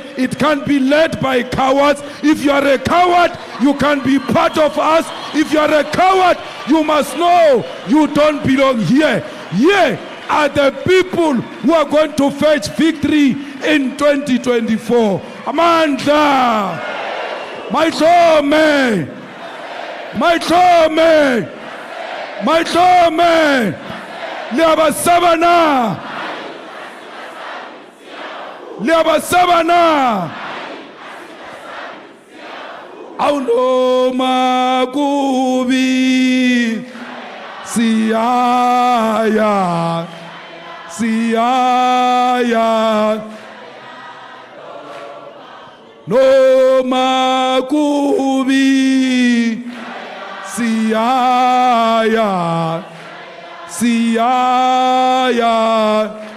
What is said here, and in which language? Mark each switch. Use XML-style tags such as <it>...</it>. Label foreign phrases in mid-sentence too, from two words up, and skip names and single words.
<en>It can't be led by cowards. If you are a coward, you can be part of us. If you are a coward, you must know you don't belong here. Here are the people who are going to fetch victory in 2024. Amanda! Maitlome! Maitlome! Maitlome! Liabasabana! Liabasabana! Aunoma kubi Siaya Siaya No makubi Siaya Siaya</en>